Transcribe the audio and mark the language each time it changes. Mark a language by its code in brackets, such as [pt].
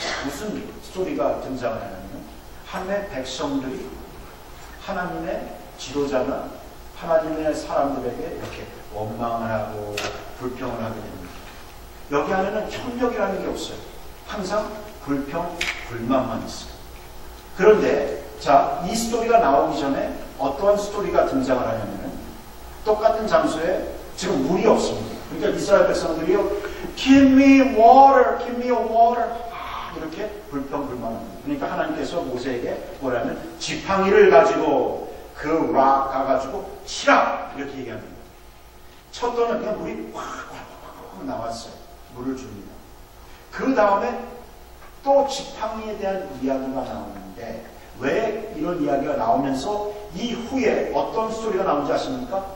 [ko] 무슨 스토리가 등장을 하냐면 하나님의 백성들이 하나님의 지도자나 하나님의 사람들에게 이렇게 원망을 하고 불평을 하게 됩니다. 여기 안에는 협력이라는 게 없어요. 항상 불평, 불만만 있어요. 그런데 자, 이 스토리가 나오기 전에 어떠한 스토리가 등장을 하냐면 똑같은 장소에 지금 물이 없습니다. 그러니까 이스라엘 백성들이요, [en] Give me water, give me water. [ko] 이렇게 불평, 불만합니다. 그러니까 하나님께서 모세에게 뭐라면 지팡이를 가지고 그 락 가가지고 치라 이렇게 얘기합니다. 쳤더니 그냥 물이 확 나왔어요. 물을 줍니다. 그 다음에 또 지팡이에 대한 이야기가 나오는데 왜 이런 이야기가 나오면서 이후에 어떤 스토리가 나오는지 아십니까?